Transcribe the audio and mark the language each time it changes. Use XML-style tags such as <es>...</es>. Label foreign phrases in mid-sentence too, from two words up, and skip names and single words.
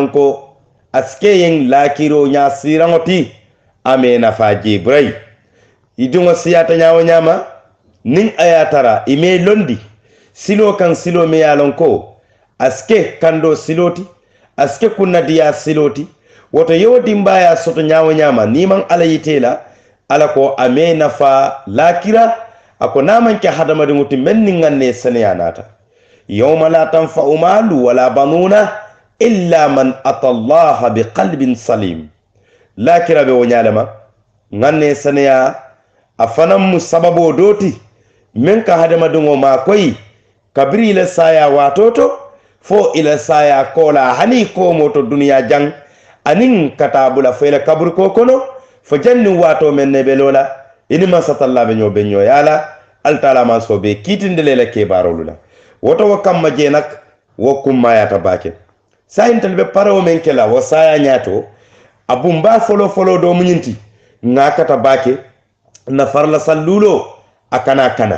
<man>loŋ ko a si ke yeŋ laakiroo ñaa siiraŋo ti a me nafaa jee burayi i duŋo siyaata ñaawo ñaama niŋ a ye a tara i mee londi siloo kaŋ siloo me ye a loŋ ko a si ke kandoo siloo ti a si ke kunnadiyaa siloo ti woto yewo dimbaaya soto ñaawo ñaama niŋ maŋ ala yitee la ala ko a mee nafaa laakira a ko naa maŋ ke hadamadiŋo ti meŋ niŋ ŋaŋ ne seneyaa naata</man> <ar>يوم لا ينفع مال ولا بنون إلا من أتى الله بقلب سليم</ar> <man>laakira be wo ñaalema ŋaŋ ne seneyaa a fanaŋ mu sababoo doo ti meŋ ka hadamadiŋo maa koyi kabiri i la saaya waatoo to fo i la saaya koola hani koomoo to duniyaa jaŋ aniŋ ka taa bula fo i la kaburikoo kono fo janniŋ waatoo meŋ ne be loo la i ni mansatalla be ñoo be ñooyaa la altaala mansoo be kiitindi le la keebaaroolu la woto wo kamma jee nak wo kummayaata baake sayintel be paroo meŋ ke la wo saaya ñaato a bumbaa foloo doo muñinti ŋa kata baake nafarla salluuloo a kana</man>